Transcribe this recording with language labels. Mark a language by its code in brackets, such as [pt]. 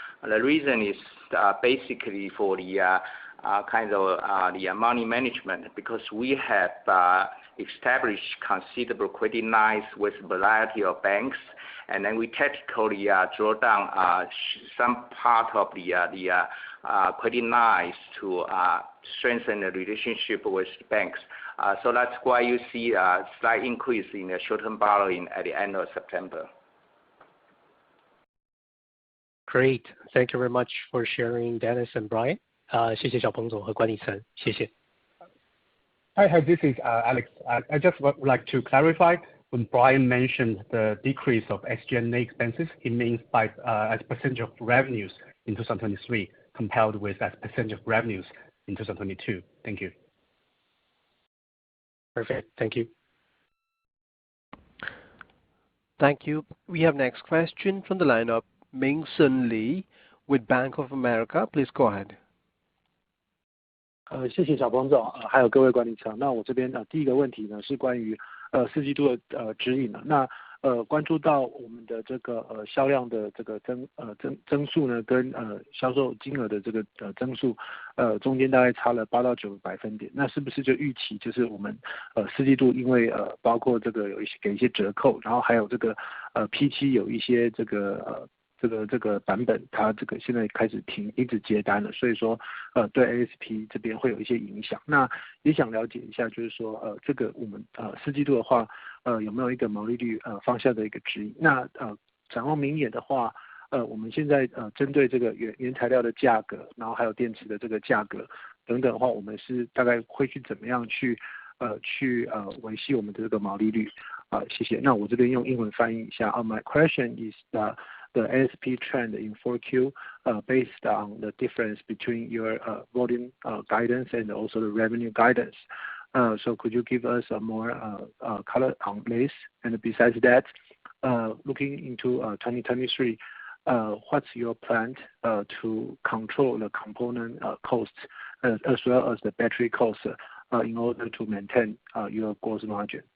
[en] The reason is basically for the kind of the money management, because we have established considerable credit lines with a variety of banks, and then we tactically draw down some part of the credit lines to strengthen the relationship with banks. So that's why you see a slight increase in the short-term borrowing at the end of September. Great. Thank you very much for sharing, Dennis and Brian. [zh] 谢谢小彭总和管理层，谢谢。 [en] Hi, this is Alex. I just would like to clarify when Brian mentioned the decrease of SG&A expenses, he means by as percentage of revenues in 2023 compared with as percentage of revenues in 2022. Thank you. Perfect. Thank you. Thank you. We have next question from the line of Ming-Sun Lee with Bank of America. Please go ahead. [zh] 谢谢小彭总，还有各位管理层。那我这边第一个问题呢是关于四季度的指引呢。那关注到我们的这个销量的这个增速呢，跟销售金额的这个增速中间大概差了8到9个百分点。那是不是就预期就是我们四季度因为包括这个有一些给一些折扣，然后还有这个P7有一些这个版本，它这个现在开始停止接单了，所以说对 ASP 这边会有一些影响。那也想了解一下，就是说这个我们四季度的话，有没有一个毛利率方向的一个指引？那展望明年的话，我们现在针对这个原材料的价格，然后还有电池的这个价格等等的话，我们是大概会去怎么样去维系我们的这个毛利率？谢谢。那我这边用英文翻译一下。 [en] My question is the ASP trend in 4Q based on the difference between your volume guidance and also the revenue guidance. So could you give us a more color on this? And besides that, looking into 2023, what's your plan to control the component costs as well as the battery costs in order to maintain your gross margin?